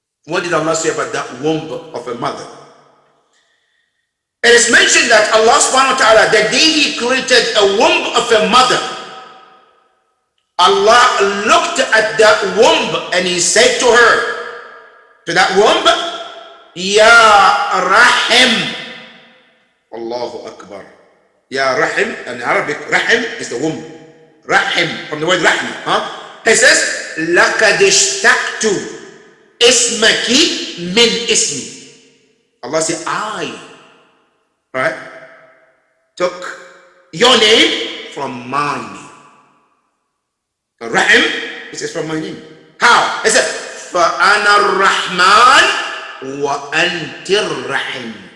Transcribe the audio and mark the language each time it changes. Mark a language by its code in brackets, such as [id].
[en] What did Allah say about that womb of a mother? It is mentioned that Allah subhanahu wa ta'ala, the day he created a womb of a mother, Allah looked at that womb and he said to her, to that womb, Ya Rahim. Allahu Akbar. Ya Rahim, in Arabic, Rahim is the womb. Rahim, from the word Rahim. He says, [ar] لَقَدْ اشْتَقْتُ إِسْمَكِ مِنْ إِسْمِ. [en] Allah said, I, right, took your name from my name. Rahim, it says from my name. How? It said, [ar] فَأَنَا الرَّحْمَنِ وَأَنْتِ الرَّحِيمُ.